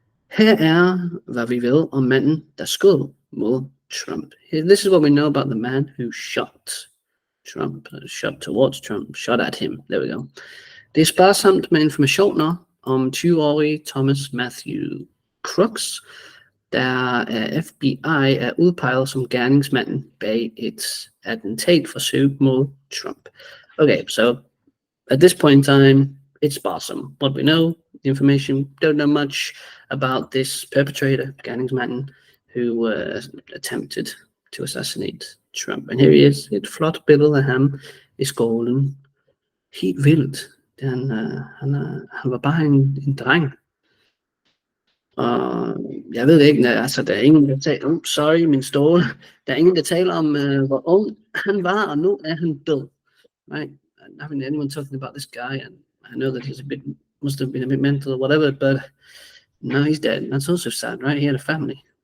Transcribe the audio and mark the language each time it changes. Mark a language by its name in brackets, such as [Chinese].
[Danish] Her er, hvad vi ved om manden, der skød mod Trump. [English] This is what we know about the man who shot Trump, shot towards Trump, shot at him. There we go. [Danish] Det er sparsomt med informationer om 20-årige Thomas Matthew Crooks, der FBI er udpeget som gerningsmanden bag et attentatforsøg mod Trump. [English] Okay, so at this point in time, it's sparsom. What we know, the information, don't know much about this perpetrator, gerningsmanden, who attempted to assassinate Trump. And here he is, [Danish] et flot billede af ham i skolen. Helt vildt. Han var bare en dreng. Og jeg ved ikke, altså der er ingen, der taler, sorry min stol, der er ingen, der taler om, hvor ung han var, og nu er han død. [English] Right? I haven't anyone talking about this guy, and I know that he's must have been a bit mental or whatever, but now he's dead. And that's also sad, right? He had a family.